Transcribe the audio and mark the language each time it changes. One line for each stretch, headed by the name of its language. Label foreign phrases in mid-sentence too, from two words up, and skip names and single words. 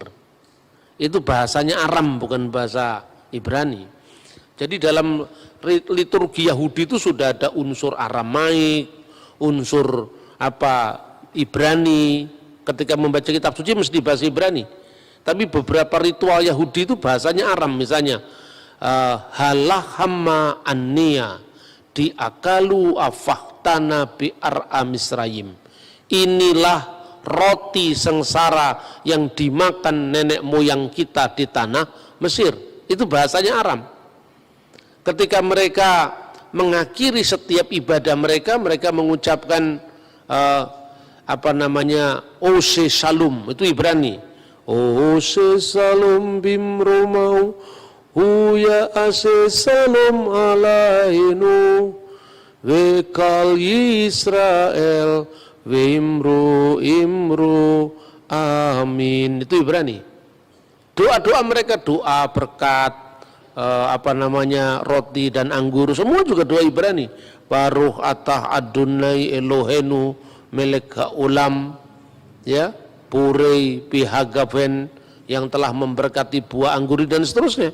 Indonesian: Itu bahasanya Aram, bukan bahasa Ibrani. Jadi dalam liturgi Yahudi itu sudah ada unsur Aramaik, unsur Ibrani. Ketika membaca kitab suci mesti bahasa Ibrani. Tapi beberapa ritual Yahudi itu bahasanya Aram, misalnya
Aramaic: הא לחמא עניא די אכלו אבהתנא בארעא דמצרים.
Indonesian: Inilah roti sengsara yang dimakan nenek moyang kita di tanah Mesir. Itu bahasanya Aram. Ketika mereka mengakhiri setiap ibadah mereka, mereka mengucapkan
Hebrew: Ose Shalom,
Indonesian: itu Ibrani.
Hebrew: עושה שלום במרומיו הוא יעשה שלום עלינו ועל כל ישראל ואמרו אמרו אמן.
Indonesian: Itu Ibrani. Doa-doa mereka, doa berkat roti dan anggur, semua juga doa Ibrani.
Hebrew: ברוך אתה אדוני אלוהינו מלך העולם, ya, בורא פרי הגפן,
Indonesian: yang telah memberkati buah anggur dan seterusnya.